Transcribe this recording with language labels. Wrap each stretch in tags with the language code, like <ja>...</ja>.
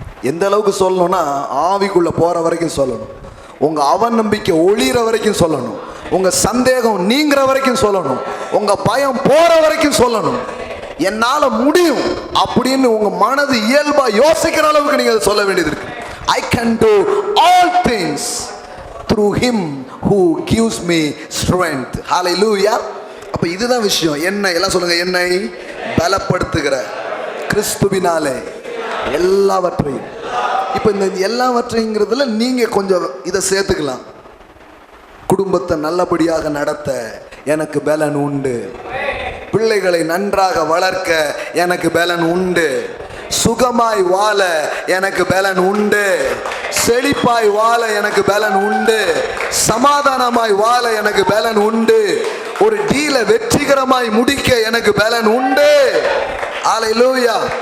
<ta>எந்த அளவுக்கு சொல்லணும்னா, ஆவிக்குள்ள போற வரைக்கும் சொல்லணும், உங்க அவநம்பிக்கை ஒளிகிற வரைக்கும் சொல்லணும், உங்க சந்தேகம் நீங்கிற வரைக்கும் சொல்லணும், உங்க பயம் போற வரைக்கும் சொல்லணும். என்னால முடியும் அப்படின்னு உங்க மனது இயல்பா யோசிக்கிற அளவுக்கு நீங்க அதை சொல்ல வேண்டியது இருக்கு.</ta> <en>I can do all things through him who gives me strength.</en> <ta>Hallelujah. அப்ப இதுதான் விஷயம். என்னை, எல்லாம் சொல்லுங்க, என்னை பலப்படுத்துகிற கிறிஸ்துவினாலே எல்லாவற்றையும். இப்ப இந்த எல்லாவற்றைங்கிறதுல நீங்க கொஞ்சம் இதை சேர்த்துக்கலாம். குடும்பத்தை நல்லபடியாக நடத்த எனக்கு பலன் உண்டு, பிள்ளைகளை நன்றாக வளர்க்க எனக்கு பலன் உண்டு, சுகமாய் வாழ எனக்கு பலன் உண்டு, செழிப்பாய் வாழ எனக்கு பலன் உண்டு, சமாதானமாய் வாழ எனக்கு பலன் உண்டு, ஒரு டீலை வெற்றிகரமாய் முடிக்க எனக்கு பலன் உண்டு. அல்லேலூயா.</ta>